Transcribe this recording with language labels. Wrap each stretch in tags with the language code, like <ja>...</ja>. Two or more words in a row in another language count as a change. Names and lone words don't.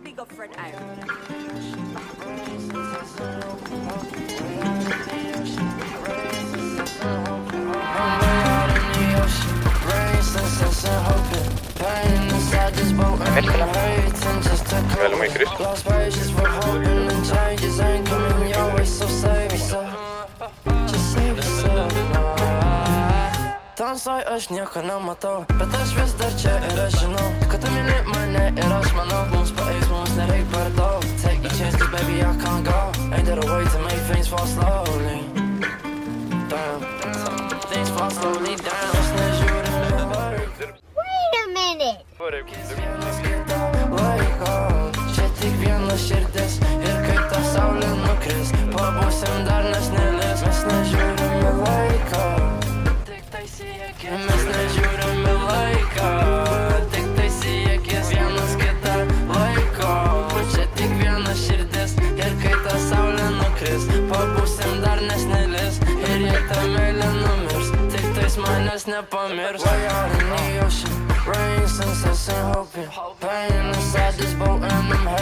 <en>front out.</en> <no>Veldig mye kryss.</no> <lt>Tamsoj aš nieko nematau, bet aš vis dar čia ir aš žinau, kad tu myli mane ir aš manau, mums paeis, mums nereik per daug.</lt> <en>Take a chance, 'cause baby I can't go. Ain't there a way to make things fall slowly? Damn, things fall slowly down.</en> <lt>Aš nežiūriu dabar.</lt> <en>Wait a minute!</en> <lt>Kiekvienas kitą laiko, čia tik viena širdis ir kai ta saulė nukris, pabūsim dar nesnėlis. Mes nežiūrime laiko, tik tai siekis. Mes nežiūrime laiko, tik tai siekis. Vienas kitą laiko, čia tik viena širdis ir kai ta saulė nukris, pabūsim dar nesnėlis. Ir jei ta meilė numirs, tik tais manęs nepamirs.</lt> <en>Way out in the ocean, rain, sunset and hoping, pain inside this boat and</en>